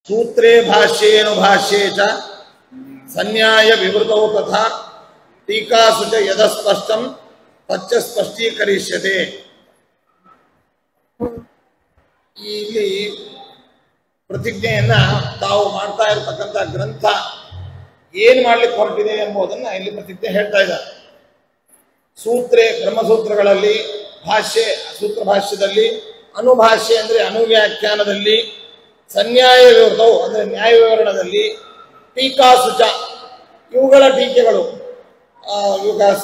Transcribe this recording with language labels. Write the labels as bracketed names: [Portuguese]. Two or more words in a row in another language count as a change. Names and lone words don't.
[Sanskrit] सूत्रे भाष्येऽनुभाष्ये च संन्याय विवृतौ तथा टीकासु च यदस्पष्टं तच्च स्पष्टीकरिष्यते। [Kannada] ಇಲ್ಲಿ ಪ್ರತಿಜ್ಞೆಯನ್ನ ತಾವು ಮಾಡ್ತಾ ಇರತಕ್ಕಂಥ ಗ್ರಂಥ ಏನು ಮಾಡ್ಲಿಕ್ಕೆ ಹೊರಟಿದೆ ಎಂಬುದನ್ನ ಇಲ್ಲಿ ಪ್ರತಿಜ್ಞೆ ಹೇಳ್ತಾ ಇದ್ದಾರೆ. ಸೂತ್ರೇ ಬ್ರಹ್ಮಸೂತ್ರಗಳಲ್ಲಿ, ಭಾಷ್ಯ ಸೂತ್ರ ಭಾಷ್ಯದಲ್ಲಿ, ಅನುಭಾಷ್ಯ ಅಂದ್ರೆ ಅನುವ್ಯಾಖ್ಯಾನದಲ್ಲಿ, ಸಂನ್ಯಾಯ ವಿವೃತವು ಅಂದ್ರೆ ನ್ಯಾಯ ವಿವರಣದಲ್ಲಿ, ಟೀಕಾಸುಚ ಇವುಗಳ ಟೀಕೆಗಳು, ಇವಾಗ